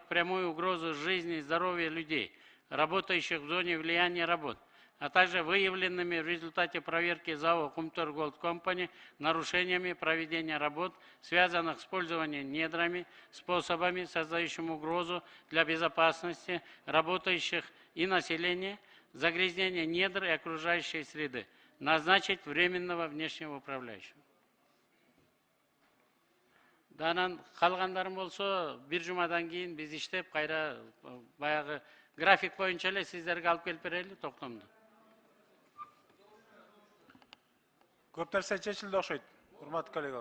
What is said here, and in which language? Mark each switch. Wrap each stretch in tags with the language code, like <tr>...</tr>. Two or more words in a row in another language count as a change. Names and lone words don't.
<ru>прямую угрозу жизни и здоровья людей, работающих в зоне влияния работ, а также выявленными в результате проверки ЗАО «Кумтор Голд Компани» нарушениями проведения работ, связанных с пользованием недрами, способами, создающими угрозу для безопасности работающих и населения, загрязнения недр и окружающей среды, назначить временного внешнего управляющего.</ru> <ky>Данан калгандарым болсо, бир жумадан кийин биз иштеп, кайра баягы график боюнча эле сиздерге алып келип берели токтомду. Көп нерсе чечилди окшойт, урматтуу коллегалар.</ky>